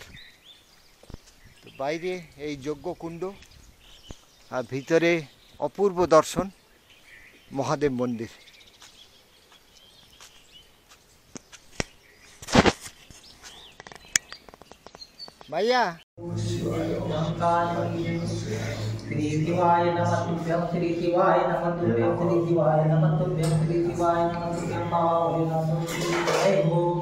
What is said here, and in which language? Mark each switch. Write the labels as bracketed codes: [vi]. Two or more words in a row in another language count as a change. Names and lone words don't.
[bn] তো বাইরে এই যজ্ঞকুণ্ড, আর ভিতরে অপূর্ব দর্শন মহাদেব মন্দির। ভাইয়া [sa] श्री शिवाय नमः तुभ्यं श्री शिवाय नमः तुभ्यं श्री शिवाय नमः तुभ्यं श्री शिवाय नमः तुभ्यं मावलिनाथं जय हो